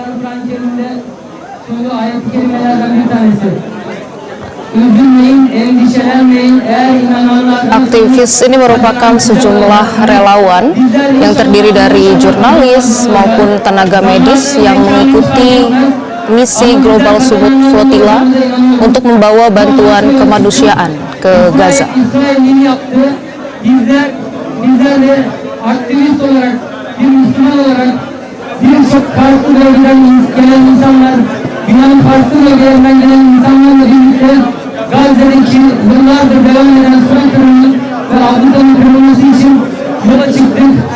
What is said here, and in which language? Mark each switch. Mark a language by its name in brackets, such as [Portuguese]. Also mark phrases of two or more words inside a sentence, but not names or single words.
[Indonesian] Aktivis ini merupakan sejumlah relawan yang terdiri dari jurnalis maupun tenaga medis yang mengikuti misi Global Sumut Flotilla untuk membawa bantuan kemanusiaan ke Gaza. [Turkish] Birçok farklı bölgeden gelen insanlar, dünyanın farklı bölgelerinden gelen insanlarla birlikte Gazze'deki yıllardır devam eden soykırımın ve Avrupa'nın kırılması için yola çıktık.